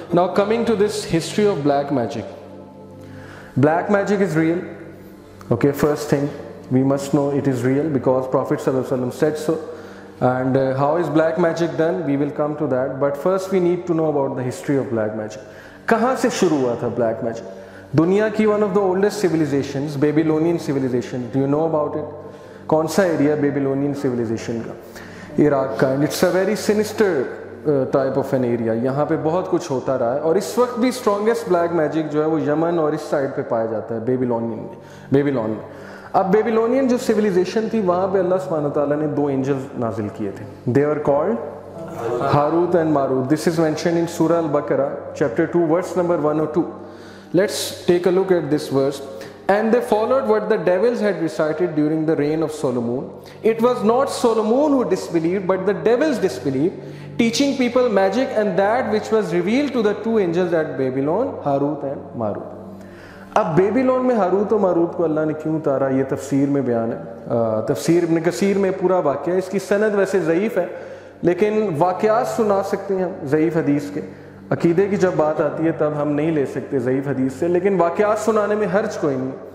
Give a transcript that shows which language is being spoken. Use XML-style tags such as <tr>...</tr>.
<en>Now coming to this history of black magic. Black magic is real. Okay, first thing we must know it is real because Prophet ﷺ said so. And how is black magic done? We will come to that. But first we need to know about the history of black magic.</en> <hi>कहाँ से शुरू हुआ था black magic? दुनिया की</hi> <en>one of the oldest civilizations, Babylonian civilization. Do you know about it?</en> <hi>कौन सा area Babylonian civilisation का? इराक का.</hi> <en>And it's a very sinister type of an area.</en> <hi>यहाँ पे बहुत कुछ होता रहा है और इस वक्त भी स्ट्रॉन्गेस्ट ब्लैक मैजिक जो है वो यमन और इस साइड पे पाया जाता है, बेबीलोन में. अब बेबीलोनियन जो सिविलाइजेशन थी वहाँ पे अल्लाह सुब्हानहू व तआला ने दो एंजल्स नाजिल किए थे.</hi> <en>They are called Harut and Marut. This is mention in सूरह अल-बकरा chapter 2 verse number 102. Let's take a look at this verse. And they followed what the devils had recited during the reign of Solomon. It was not Solomon who disbelieved, but the devils disbelieved, teaching people magic and that which was revealed to the two angels at Babylon, Harut and Marut.</en> <hi>अब Babylon में Harut और Marut को अल्लाह ने क्यों उतारा, ये तफसीर में बयान है. तफसीर इब्न कसीर में पूरा वाक़या. इसकी सनद वैसे ज़ईफ़ है लेकिन वाक़यात सुना सकते हैं हम ज़ईफ़ हदीस के. अकीदे की जब बात आती है तब हम नहीं ले सकते ज़ईफ़ हदीस से, लेकिन वाक़यात सुनाने में हर्ज कोई नहीं.</hi>